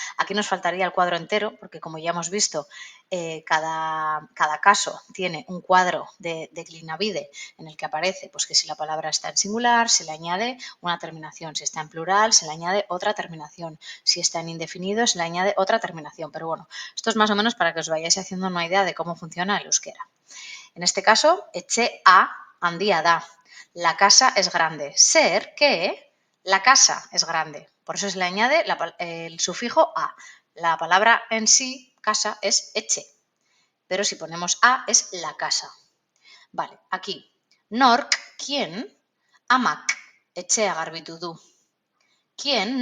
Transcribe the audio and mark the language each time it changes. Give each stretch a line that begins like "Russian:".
Spanish: Aquí nos faltaría el cuadro entero, porque como ya hemos visto, cada caso tiene un cuadro de declinavide en el que aparece pues, que si la palabra está en singular, se le añade una terminación. Si está en plural, se le añade otra terminación. Si está en indefinido, se le añade otra terminación. Pero bueno, esto es más o menos para que os vayáis haciendo una idea de cómo funciona el euskera. En este caso,
Basque: etxe a handia da.
Spanish: La casa es grande. Ser que la casa es grande. Por eso se le añade el sufijo a. La palabra en sí, casa, es etxe. Pero si ponemos a, es la casa. Vale, aquí.
Basque: Nork, ¿quién? Amak, etxea garbitu du. ¿Quién?